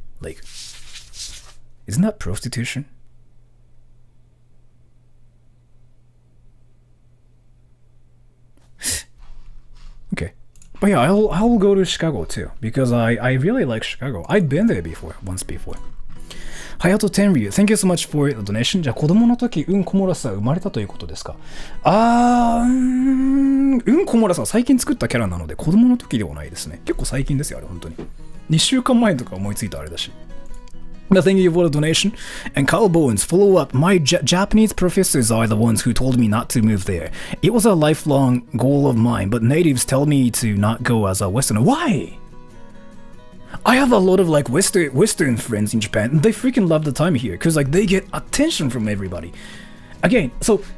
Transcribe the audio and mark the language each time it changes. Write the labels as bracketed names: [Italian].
[English] Like, isn't that prostitution? Okay. But yeah, I'll go to Chicago too, because I really like Chicago. I've been there once before. Hayato Tenryu, thank you so much for the donation. [Japanese] じゃあ子供の時、コモラスは生まれたということですか？コモラスは最近作ったキャラなので子供の時ではないですね。結構最近ですよ、あれ本当に。 2週間前とか思いついたあれだし。 [English] But thank you for the donation. And Carl Bowens, follow up. My Japanese professors are the ones who told me not to move there. It was a lifelong goal of mine, but natives tell me to not go as a Westerner. Why? I have a lot of like Western friends in Japan. They freaking love the time here because like they get attention from everybody. Again, so